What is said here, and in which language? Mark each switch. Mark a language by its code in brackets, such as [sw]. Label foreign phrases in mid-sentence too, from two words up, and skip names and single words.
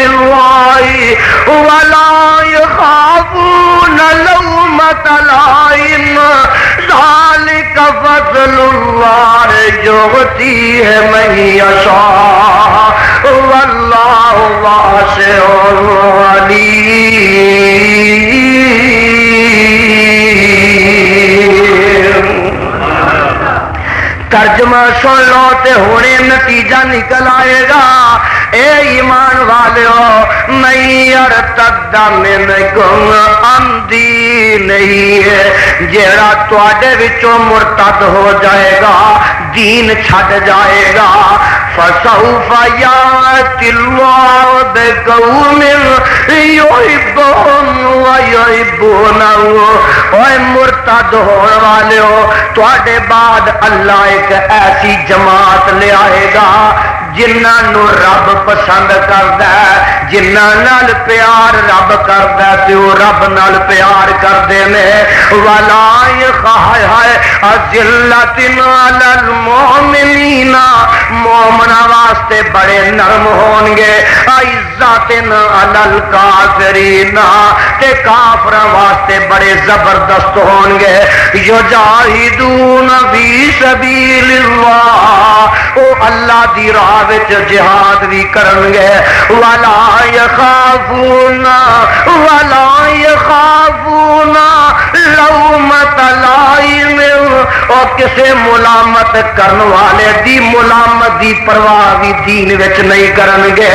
[ar] الله ولا يخافون لومة لائم ذلك فضل الله يؤتيه من يشاء والله واسع عليم. [pa] ترجمہ سن لو تے ہونے نتیجہ نکل آئے گا. اے ایمان والو [ar] من یرتد منکم عن دینہ [pa] جیڑا تواڈے وچوں مرتد ہو جائے گا دین چھڈ جائے گا [ar] فسوف یأتی اللہ بقوم یحبون ویحبونہ. [pa] اوے مرتد ہون والو تواڈے بعد اللہ ایک ایسی جماعت لے آئے گا جنہاں نو رب پسند کردا ہے جنہاں نال پیار رب کردا ہے تے او رب نال پیار کردے نے [ar] ولا یخائے اذلۃ علی المؤمنین [pa] مومناں واسطے بڑے نرم ہون گے [ar] عزت علی الکافرین [pa] تے کافراں واسطے بڑے زبردست ہون گے [ar] یجاہدون فی سبیل اللہ [pa] او اللہ دی راہ وچ جہاد بھی کرن گے [ar] ولا یخافون لومۃ لائم [pa] اور کسے ملامت کرن والے دی ملامت دی پرواہ بھی دین وچ نہیں کرن گے.